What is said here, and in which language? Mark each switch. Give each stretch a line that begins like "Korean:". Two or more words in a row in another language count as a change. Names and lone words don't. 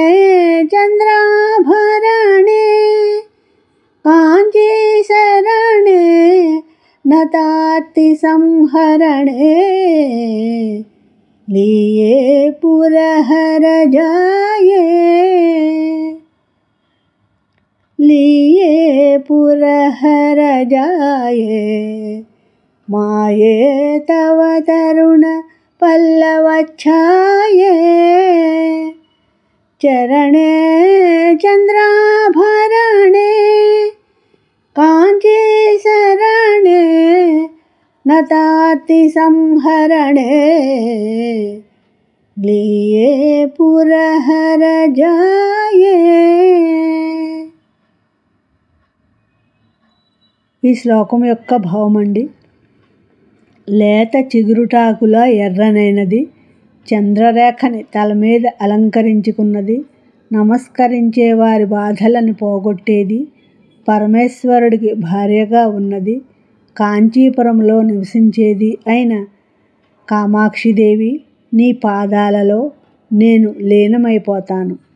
Sanskrit: చంద్రాభరణే కాంచీ శరణే నతార్తి సంహరణే లీయే పురహర జాయే लीये पुरहर जाये माये तव तरुण पल्लवच्छाये चरणे चंद्राभरणे कांची शरणे नताति संहरणे लीये पुरहर जाये.
Telugu: ఈ శ్లోకం యొక్క భావం అండి. లేత చిగురుటాకుల ఎర్రనైనది, చంద్రరేఖని తల మీద అలంకరించుకున్నది, నమస్కరించే వారి బాధలను పోగొట్టేది, పరమేశ్వరుడికి భార్యగా ఉన్నది, కాంచీపురంలో నివసించేది అయిన కామాక్షిదేవి, నీ పాదాలలో నేను లీనమైపోతాను.